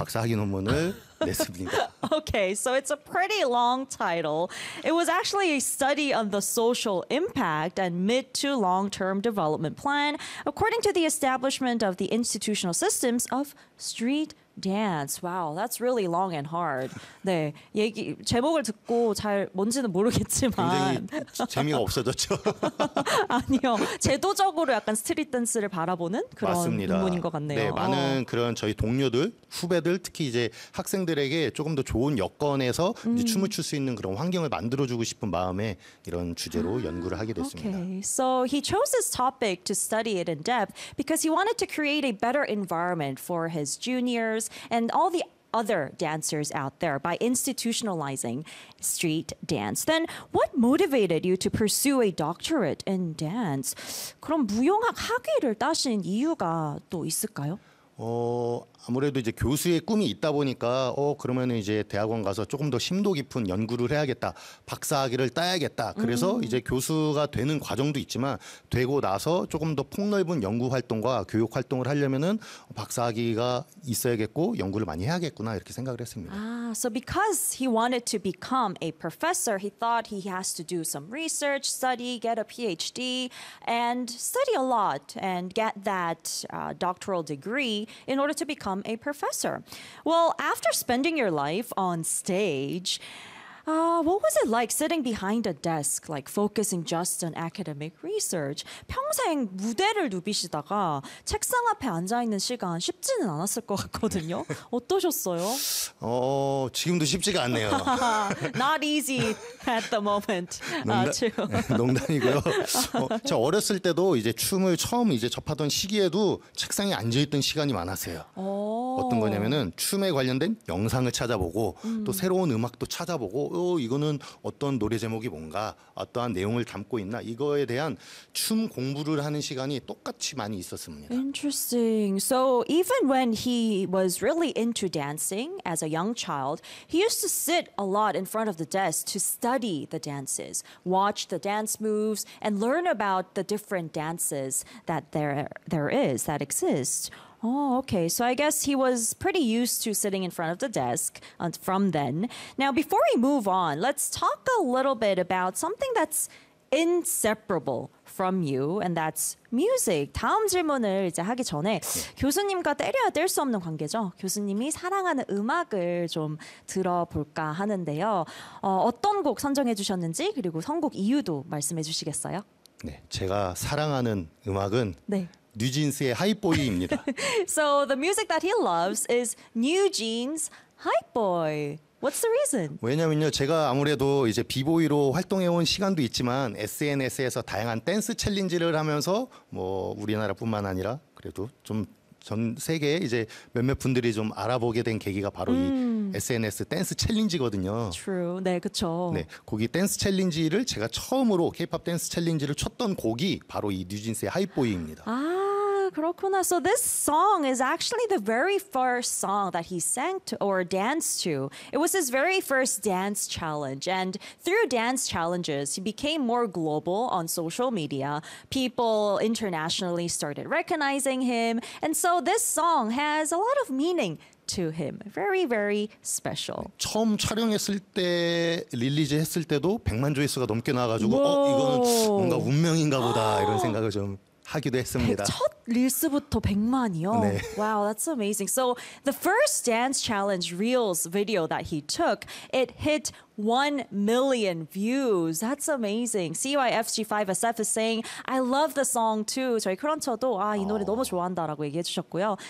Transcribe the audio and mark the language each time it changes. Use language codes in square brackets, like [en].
[ko] 박사학위 논문을 냈습니다. [en] Okay, so it's a pretty long title. It was actually a study on the social impact and mid to long term development plan according to the establishment of the institutional systems of street dance. Wow, that's really long and hard. [ko] 네, 얘기 제목을 듣고 잘 뭔지는 모르겠지만 굉장히 재미가 없어졌죠. 아니요, 제도적으로 약간 스트릿 댄스를 바라보는 그런 맞습니다. 논문인 것 같네요. 네, 많은 그런 저희 동료들, 후배들 특히 이제 학생들에게 조금 더 좋은 여건에서 이제 춤을 출 수 있는 그런 환경을 만들어주고 싶은 마음에 이런 주제로 연구를 하게 됐습니다. [en] Okay, so he chose this topic to study it in depth because he wanted to create a better environment for his junior. And all the other dancers out there by institutionalizing street dance. Then what motivated you to pursue a doctorate in dance? [ko] 그럼 무용학 학위를 따신 이유가 또 있을까요? 아무래도 이제 교수의 꿈이 있다 보니까 그러면 이제 대학원 가서 조금 더 심도 깊은 연구를 해야겠다. 박사학위를 따야겠다. 그래서 이제 교수가 되는 과정도 있지만 되고 나서 조금 더 폭넓은 연구 활동과 교육 활동을 하려면은 박사학위가 있어야겠고 연구를 많이 해야겠구나 이렇게 생각을 했습니다. [en] So because he wanted to become a professor, he thought he has to do some research, study, get a PhD and study a lot and get that doctoral degree in order to become a professor. Well, after spending your life on stage, what was it like sitting behind a desk, like focusing just on academic research? [ko] 평생 무대를 누비시다가 책상 앞에 앉아 있는 시간 쉽지는 않았을 것 같거든요. 어떠셨어요? 지금도 쉽지가 않네요. [en] Not easy at the moment. [ko] 농담이고요. 제가 어렸을 때도 이제 춤을 처음 이제 접하던 시기에도 책상에 앉아 있던 시간이 많았어요. 어떤 거냐면은 춤에 관련된 영상을 찾아보고 또 새로운 음악도 찾아보고 이거는 어떤 노래 제목이 뭔가 어떠한 내용을 담고 있나 이거에 대한 춤 공부를 하는 시간이 똑같이 많이 있었습니다. [en] Interesting. So even when he was really into dancing as a young child, he used to sit a lot in front of the desk to study the dances, watch the dance moves, and learn about the different dances that there is that exist. Oh, okay. So I guess he was pretty used to sitting in front of the desk from then. Now, before we move on, let's talk a little bit about something that's inseparable from you, and that's music. [ko] 다음 질문을 이제 하기 전에 교수님과 떼려야 뗄 수 없는 관계죠. 교수님이 사랑하는 음악을 좀 들어볼까 하는데요. 어떤 곡 선정해 주셨는지 그리고 선곡 이유도 말씀해 주시겠어요? 네, 제가 사랑하는 음악은 네. 뉴진스의 하이보이입니다. [en] So the music that he loves is New Jeans Hype Boy. What's the reason? [ko] 왜냐면요, 제가 아무래도 이제 비보이로 활동해온 시간도 있지만 SNS에서 다양한 댄스 챌린지를 하면서 뭐 우리나라뿐만 아니라 그래도 좀 전 세계에 이제 몇몇 분들이 좀 알아보게 된 계기가 바로 이 SNS 댄스 챌린지거든요. True. 네, 그렇죠. 네, 거기 댄스 챌린지를 제가 처음으로 K-pop 댄스 챌린지를 쳤던 곡이 바로 이 뉴진스의 하이보이입니다. 아. 그렇구나. [en] So this song is actually the very first song that he sang to or danced to. It was his very first dance challenge. And through dance challenges, he became more global on social media. People internationally started recognizing him. And so this song has a lot of meaning to him. Very, very special. [ko] 처음 촬영했을 때, 릴리즈 했을 때도 100만 조회수가 넘게 나와가지고 이건 뭔가 운명인가 보다 이런 생각을 좀 하기도 했습니다. 첫 릴스부터 100만이요? 네. [en] Wow, that's amazing. So the first dance challenge reels video that he took, it hit 1 million views. That's amazing. CYFG5SF is saying, I love the song too. [ko] 저희 크런처도 아, 이 노래 너무 좋아한다라고 얘기해 주셨고요.